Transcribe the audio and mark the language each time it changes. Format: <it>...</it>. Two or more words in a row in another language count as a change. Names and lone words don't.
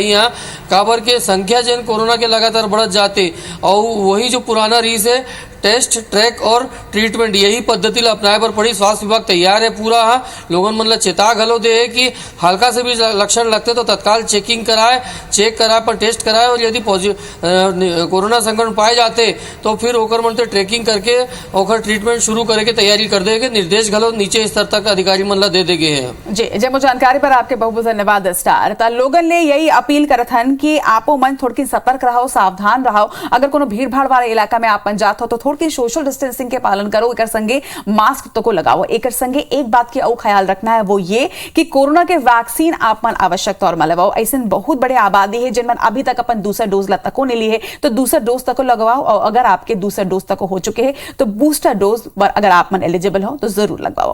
<hne>यहाँ काबर के संख्या जेन कोरोना के लगातार बढ़त जाते और वही जो पुराना रीस है</hne> <en>test, track</en> <hne>और ट्रीटमेंट यही पद्धति ला अपनाए पर पड़ी। स्वास्थ्य विभाग तैयार है पूरा। लोगन मन ला चेता घलो दे है कि हल्का से भी लक्षण लगते तो तत्काल चेकिंग कराए, चेक कराए पर टेस्ट कराए और यदि कोरोना संक्रमण पाए जाते तो फिर ओकर मन से ट्रैकिंग करके ओकर ट्रीटमेंट शुरू करे के तैयारी कर देगे। निर्देश घलो नीचे स्तर तक अधिकारी मन ला दे देगे हैं। जी जब जानकारी पर आपके बहुत बहुत धन्यवाद स्टार। तो लोगन ने यही अपील करत हन कि आपो मन थोड़ी सतर्क रहो, सावधान रहो। अगर कोनो भीड़ भाड़ वाले इलाका में आप जात हो तो थोड़ी</hne> <en>social distancing</en> <hne>के पालन करो, एक संगे मास्क तो को लगाओ। एक संगे एक बात की और ख्याल रखना है वो ये कि कोरोना के वैक्सीन आप मन आवश्यक तौर में लगाओ। ऐसे बहुत बड़े आबादी है जिनमन अभी तक अपन दूसरा डोज तको नहीं ली है तो दूसरा डोज तक लगवाओ और अगर आपके दूसरा डोज तक हो चुके हैं तो</hne> <en>booster dose</en> <hne>अगर आप मन एलिजिबल हो तो जरूर लगवाओ।</hne>